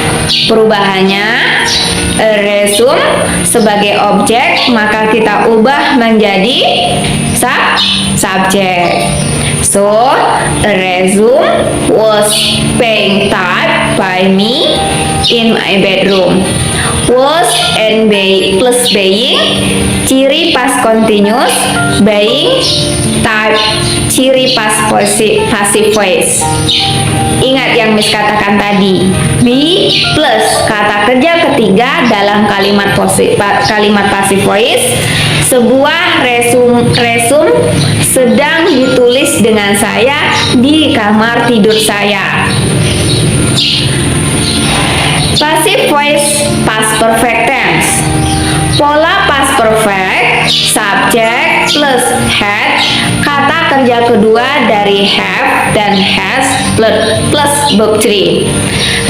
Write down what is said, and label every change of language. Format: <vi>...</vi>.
<id>Perubahannya resume sebagai objek, maka kita ubah menjadi subject.</id> <en>So, a resume was being typed by me in my bedroom. Was and be plus being, ciri past continuous, being type, ciri past passive voice.</en> <id>Ingat yang Miss katakan tadi, be plus kata kerja ketiga dalam kalimat passive voice. Sebuah resume sedang ditulis dengan saya di kamar tidur saya.</id> <en>Passive voice past perfect tense. Pola past perfect, subject plus had, kata kerja kedua dari have dan has plus verb 3.</en>